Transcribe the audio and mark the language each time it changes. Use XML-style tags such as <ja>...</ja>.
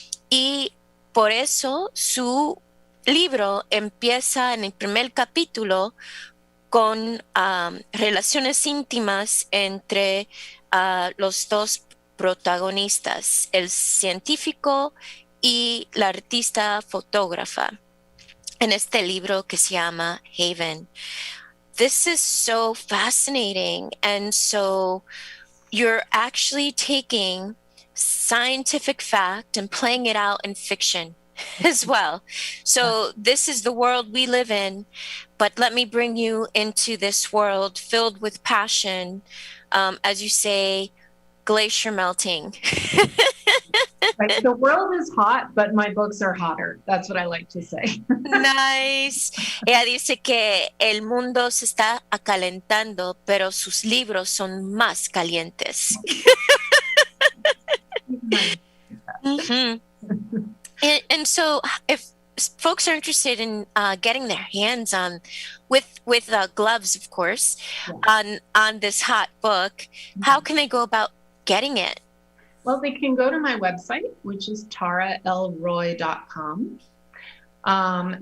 <es>Y por eso su libro empieza en el primer capítulo con relaciones íntimas entre los 2 protagonistas, el científico y la artista fotógrafa, en este libro que se llama Haven.</es> <en>This is so fascinating, and so you're actually taking scientific fact and playing it out in fiction as well. So this is the world we live in, but let me bring you into this world filled with passion, as you say, glacier melting. Right. The world is hot, but my books are hotter. That's what I like to say. Nice.</en> <es>Ella dice que el mundo se está acalentando, pero sus libros son más calientes. Mm-hmm.</es> <en>And so if folks are interested in getting their hands on with gloves, of course, on this hot book, how can they go about getting it? Well, they can go to my website, which is taralroy.com.</en>